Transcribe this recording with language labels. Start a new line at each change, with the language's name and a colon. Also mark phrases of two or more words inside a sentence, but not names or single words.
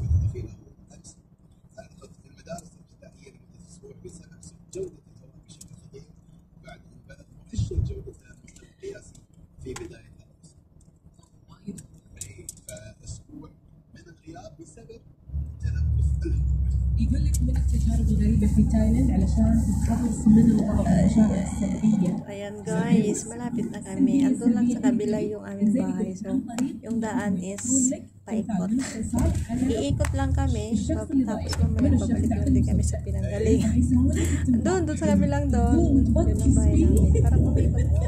Arabic: الضفيره امس سقطت المدارس الابتدائيه لمده اسبوع بسبب سوء جوده الهواء بشكل خطير بعد ان بلغ مؤشر جودتها مستوى قياسي في بدايه اغسطس. فاسبوع من الغياب بسبب تلوث الهواء. يقول لك من التجارب الغريبة في تايلاند علشان تتخلص من الغضب والمشاعر السلبية.
Filipino: Ayan guys, malapit na kami. Andun lang sa kabila yung aming bahay. So, yung daan is paikot. Iikot lang kami. Tapos mamaya babalik ulit kami sa pinanggalingan. Doon sa kabilang doon. Yun ang bahay namin. Parang umikot.